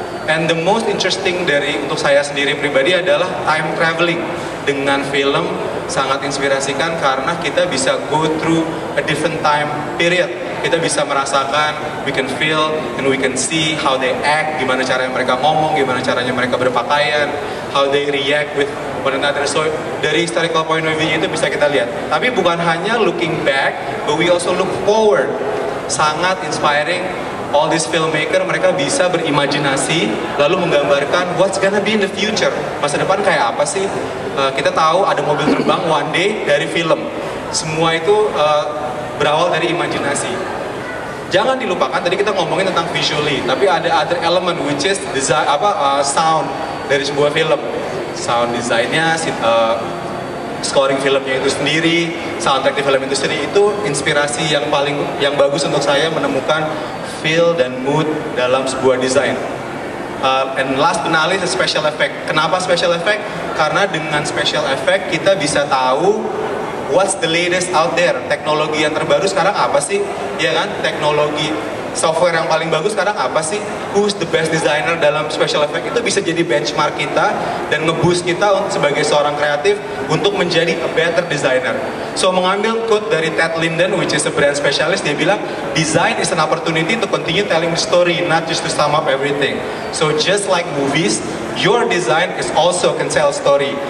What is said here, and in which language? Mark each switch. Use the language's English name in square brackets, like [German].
[English] And the most interesting [Indonesian] untuk saya sendiri pribadi adalah time traveling dengan film, sangat inspirasikan karena kita bisa [English] go through a different time period. [Indonesian] Kita bisa merasakan, [English] we can feel and we can see how they act, [Indonesian] gimana caranya mereka ngomong, gimana caranya mereka berpakaian, [English] how they react with one another. [Indonesian] So dari [English] historical point of view [Indonesian] itu bisa kita lihat. Tapi bukan hanya [English] looking back, but we also look forward. Sangat inspiring all these filmmaker [Indonesian] mereka bisa berimajinasi lalu menggambarkan [English] what's gonna be in the future, [Indonesian] masa depan kayak apa sih. Kita tahu ada mobil terbang [English] one day [Indonesian] dari film, semua itu berawal dari imajinasi. Jangan dilupakan tadi kita ngomongin tentang visually, tapi ada [English] other element which is design, [Indonesian] sound dari sebuah film, sound desainnya, scoring filmnya itu sendiri, soundtrack di film itu sendiri, itu inspirasi yang bagus untuk saya menemukan feel dan mood dalam sebuah desain. [English] And last but not least, special effect. [Indonesian] Kenapa special effect? Karena dengan special effect kita bisa tahu [English] what's the latest out there. [Indonesian] Teknologi yang terbaru sekarang apa sih? Ya kan? Teknologi software yang paling bagus sekarang apa sih? [English] Who's the best designer [Indonesian] dalam special effect? Itu bisa jadi benchmark kita dan nge-boost kita sebagai seorang kreatif untuk menjadi [English] a better designer. So [Indonesian] mengambil quote dari [English] Ted Linden, which is a brand specialist, [Indonesian] dia bilang, [English] design is an opportunity to continue telling the story, not just to sum up everything. So just like movies, your design is also can tell story.